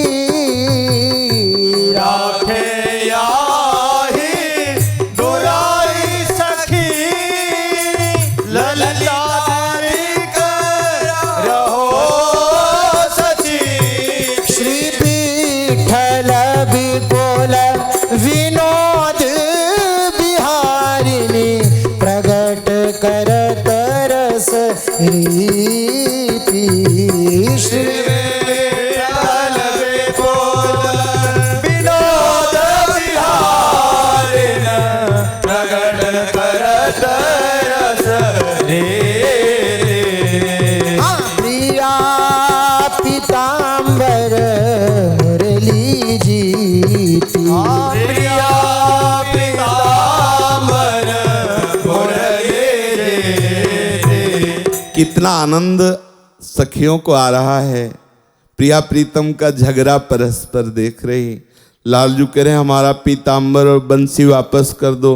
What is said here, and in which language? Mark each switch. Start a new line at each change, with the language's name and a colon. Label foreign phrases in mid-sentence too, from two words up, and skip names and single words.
Braj: राखे आही दुराई सखी, ललिता दिक रहो सची। श्री विठ्ठल विपुल विनोद बिहारिणी, प्रगट करत रस रीति। श्री विठ्ठल विपुल विनोद बिहारिणी, प्रगट करत रस रीति। प्रिया पीतांबर मुरली जीती। प्रिया पीतांबर मुरली जीती।
Hindi: कितना आनंद सखियों को आ रहा है। प्रिया प्रीतम का झगड़ा परस्पर देख रही। लालजू कह रहे हमारा पीतांबर और बंसी वापस कर दो।